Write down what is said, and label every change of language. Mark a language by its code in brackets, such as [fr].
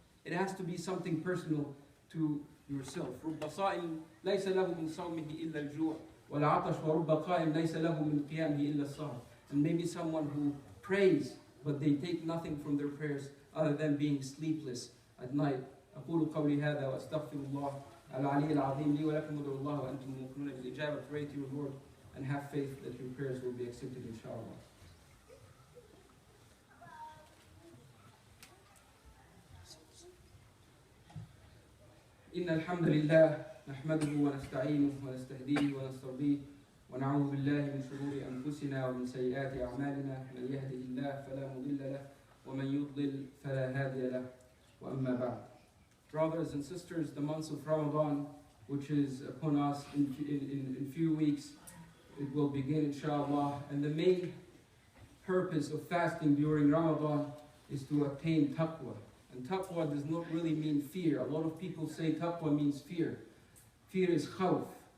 [en] It has to be something personal to yourself. [ar] رُبَّ صَائِمٍ لَيْسَ لَهُ مِنْ صَوْمِهِ إِلَّا الْجُوعُ وَالْعَطَشُ وَرُبَّ قَائِمٍ لَيْسَ لَهُ مِنْ قِيَامِهِ إِلَّا السَّهْرُ. [en] And maybe someone who prays, but they take nothing from their prayers other than being sleepless at night. [ar] أقول قولي هذا وأستغفر الله العلي العظيم لي ولكم ادعوا الله وأنتم موقنون بالإجابة. [en] Pray to your Lord and have faith that your prayers will be accepted, inshallah. [ar] إن الحمد لله نحمده ونستعينه ونستهديه ونسترضيه ونعوذ بالله من شرور أنفسنا ومن سيئات أعمالنا. من يهده الله فلا مضل له ومن يضلل فلا هادي له. وأما بعد. [en] Brothers and sisters, the months of Ramadan, which is upon us in few weeks, it will begin, inshallah. And the main purpose of fasting during Ramadan is to attain taqwa. And taqwa does not really mean fear. A lot of people say taqwa means fear. Fear is khawf.